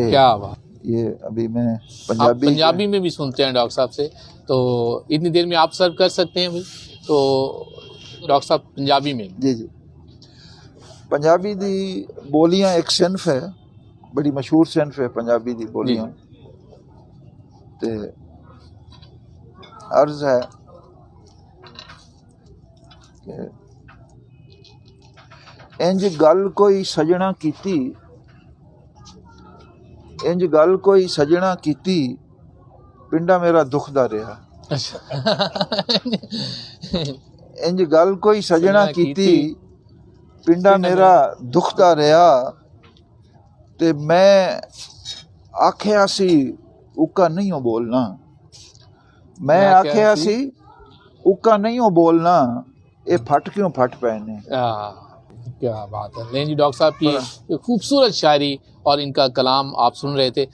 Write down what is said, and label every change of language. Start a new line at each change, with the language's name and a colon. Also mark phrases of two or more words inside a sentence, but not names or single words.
Urdu: کیا بات. یہ ابھی میں آپ پنجابی میں بھی سنتے ہیں ڈاکٹر صاحب سے، تو اتنی دیر میں آپ سرو کر سکتے ہیں بھائی. تو ڈاکٹر صاحب پنجابی میں جی
Punjabi: پنجابی دی بولیاں
Urdu: ایک صنف ہے، بڑی مشہور صنف ہے
Punjabi: پنجابی دی بولیاں. تے عرض ہے کہ انج گل کوئی سجنا کیتی، انج گل کوئی سجنا کیتی، پنڈا میرا دکھ دا رہا. انج گل کوئی سجنا کیتی، پنڈا میرا دکھ دا رہا. تے میں آکھیا سی اکا نہیں ہو بولنا، میں آکھیا سی اکا نہیں ہو بولنا، اے پھٹ کیوں پھٹ پے نے.
Urdu: کیا بات ہے. نہیں جی ڈاکٹر صاحب کی خوبصورت شاعری اور ان کا کلام آپ سن رہے تھے.